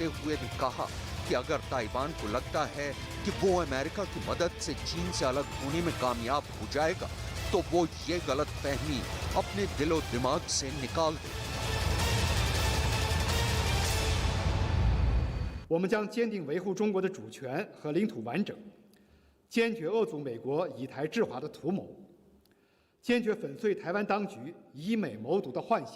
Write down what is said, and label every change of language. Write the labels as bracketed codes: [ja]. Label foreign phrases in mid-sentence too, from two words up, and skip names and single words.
[hi] हुए भी कहा कि अगर ताइवान को लगता है कि वो अमेरिका की मदद से चीन से अलग होने में कामयाब हो जाएगा तो वो ये गलतफहमी अपने दिलो दिमाग से निकाल दे। [zh] 我们将坚定维护中国的主权和领土完整，坚决遏阻美国以台制华的图谋，坚决粉碎台湾当局以美谋独的幻想。